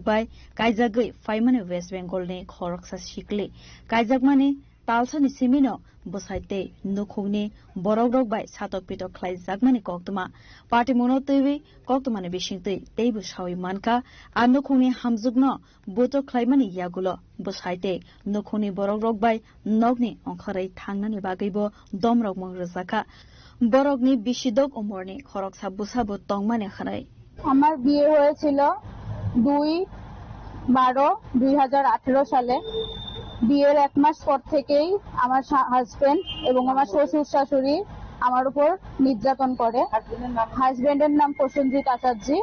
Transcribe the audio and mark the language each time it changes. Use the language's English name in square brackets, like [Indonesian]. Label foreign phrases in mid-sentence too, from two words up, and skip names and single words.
[Kok Borok] Bai Kaizagui Faimane West Bengal ni Khoroksa Shikli Kaizagmani Talsani Simino Bosaite Nukhungni Borok Bai Satok Pito Klai Zagmani Koktoma Party Monotevi Koktomane Bishingtei Tebu Sauimanka Anukhungni Hamzugno Boto Klaimani Yagulo Bosaite Nukhuni Borok Bai Nogni Onkhare Tangnani Bagaibo Domrok Mongrozaka Borokni Bishidok Omorni Khoroksa Busabo Tongmane Kharai [Bangla] আমার বিয়ে হয়েছিল 2/12/2018 সালে। বিয়ের 1 মাস পর থেকেই আমার হাজবেন্ড এবং আমার শ্বশুর শাশুড়ি আমার উপর নির্যাতন করে। হাজবেন্ডের নাম প্রসেনজিৎ আচার্যি।